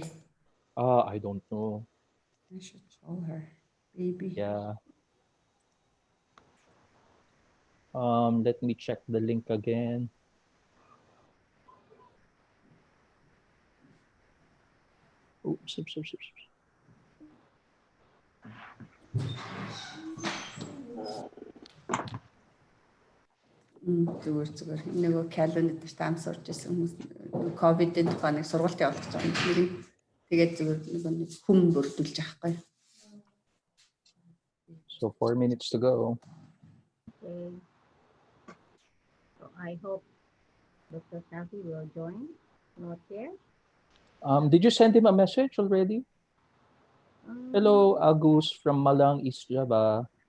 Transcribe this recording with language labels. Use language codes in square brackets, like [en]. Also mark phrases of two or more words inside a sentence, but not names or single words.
[en] I don't know. I should tell her. Baby. Yeah. Let me check the link again. Oops. [mn] Зүгээр. Нөгөө calendar дээр таам сурч байсан хүмүүс ковидын тухай нэг сургалт явуулж байгаа юм. Тэгээд зүгээр нэг хүм бүрдүүлж авахгүй. [en] So 4 minutes to go. Okay. So I hope Dr. Shafi will join. Not yet. Did you send him a message already? Hello, Agus from Malang, East Java.